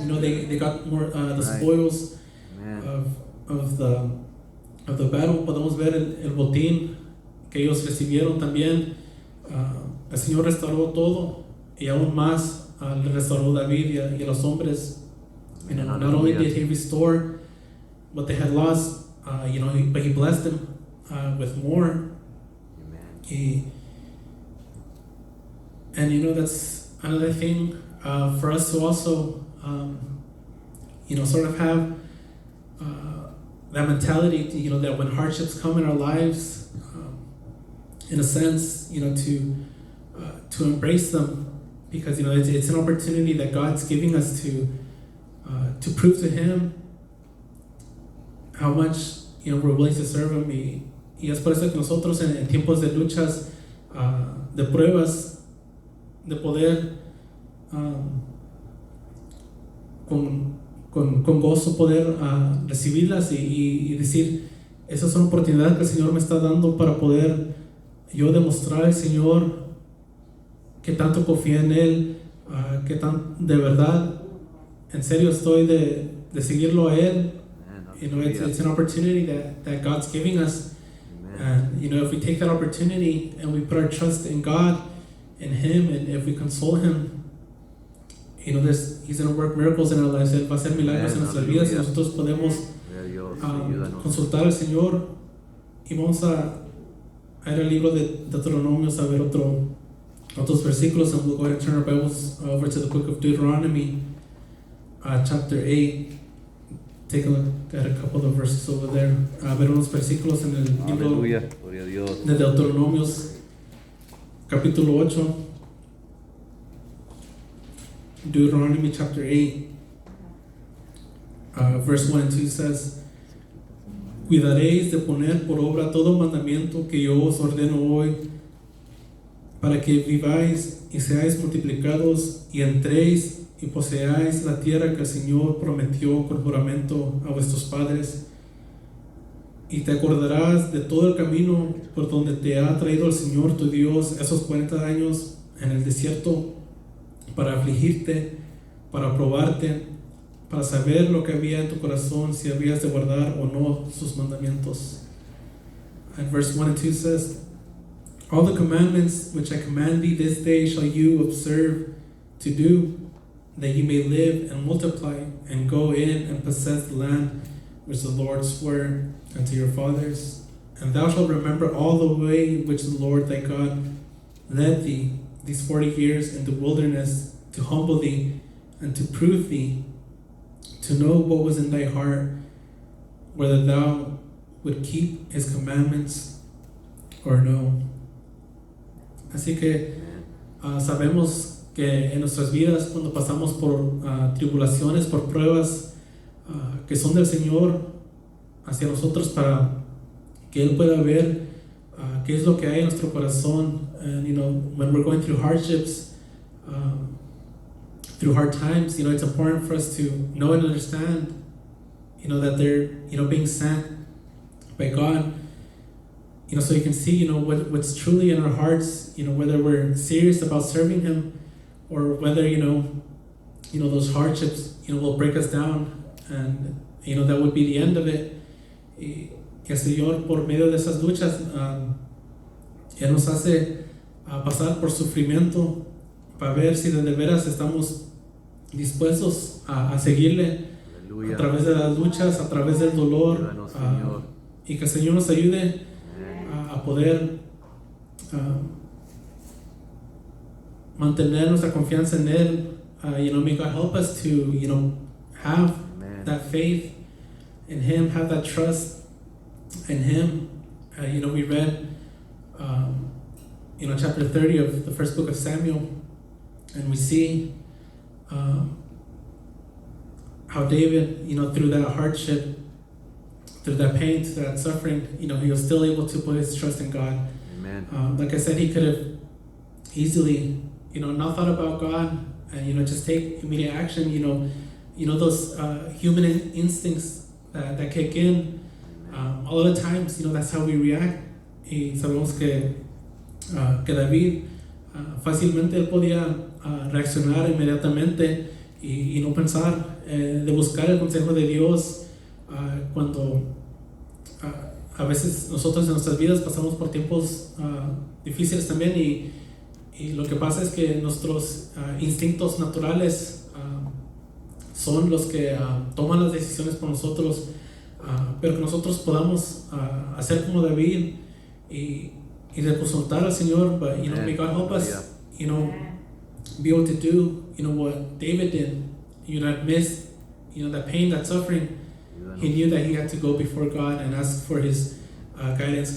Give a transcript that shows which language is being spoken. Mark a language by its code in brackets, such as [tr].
[en] They got more the spoils of the battle. [es] Podemos ver el botín que ellos recibieron también. El Señor restauró todo, y aún más le restauró David y a los hombres. [en] Not only did He restore what they had lost, but He blessed them with more. And that's another thing for us to also sort of have that mentality to, that when hardships come in our lives, in a sense, to embrace them, because it's an opportunity that God's giving us to prove to Him how much we're willing to serve Him. [es] Y es por eso que nosotros en tiempos de luchas, de pruebas, de poder con gozo poder recibirlas y decir, esas son oportunidades que el Señor me está dando para poder yo demostrar al Señor que tanto confío en Él, que tan de verdad en serio estoy de seguirlo a Él. [en] It's an opportunity that God's giving us. And if we take that opportunity and we put our trust in God, in Him, and if we console Him, He's going to work miracles in our lives. [es] Él va a hacer milagros en nuestras vidas, y nosotros podemos consultar al Señor. Y vamos a ir al libro de Deuteronomios a ver otros versículos, [en] and we'll go ahead and turn our Bibles over to the book of Deuteronomy, chapter 8. Take a look at a couple of verses over there. [es] A ver unos versículos en el libro de Deuteronomios, capítulo 8. [en] Deuteronomy chapter 8, verse 1 and 2 says, [es] cuidaréis de poner por obra todo mandamiento que yo os ordeno hoy, para que viváis y seáis multiplicados y entréis y poseáis la tierra que el Señor prometió con juramento a vuestros padres. Y te acordarás de todo el camino por donde te ha traído el Señor tu Dios esos 40 años en el desierto, para afligirte, para probarte, para saber lo que había en tu corazón, si habías de guardar o no sus mandamientos. [en] And verse 1 and 2 says, all the commandments which I command thee this day shall you observe to do, that you may live and multiply, and go in and possess the land which the Lord swore unto your fathers. And thou shalt remember all the way which the Lord thy God led thee these 40 years in the wilderness, to humble thee and to prove thee, to know what was in thy heart, whether thou would keep His commandments or no. [es] Así que sabemos que en nuestras vidas, cuando pasamos por tribulaciones, por pruebas que son del Señor hacia nosotros, para que Él pueda ver qué es lo que hay en nuestro corazón. And when we're going through hardships, through hard times, it's important for us to know and understand, that they're, being sent by God, so you can see, what's truly in our hearts, whether we're serious about serving Him or whether, those hardships, will break us down, and, that would be the end of it. Y el Señor, por medio de esas luchas, Él nos hace pasar por sufrimiento para ver si de veras estamos dispuestos a seguirle. Aleluya. A través de las luchas, a través del dolor, Ayúdanos, Señor. y que el Señor nos ayude a poder mantener nuestra confianza en Él. [en] May God help us to, have Amen. that faith in Him, have that trust in Him. We read, chapter 30 of the first book of Samuel, and we see how David, through that hardship, through that pain, through that suffering, he was still able to put his trust in God. Amen. Like I said, he could have easily, not thought about God and, just take immediate action. Those human instincts that kick in. A lot of times, that's how we react. [es] Y sabemos que David fácilmente él podía reaccionar inmediatamente y no pensar, de buscar el consejo de Dios cuando a veces nosotros en nuestras vidas pasamos por tiempos difíciles también, y lo que pasa es que nuestros instintos naturales son los que toman las decisiones por nosotros, pero que nosotros podamos hacer como David y depositar al Señor. [en] But may God help us, be able to do, what David did. Amidst, that pain, that suffering, he knew that he had to go before God and ask for His guidance.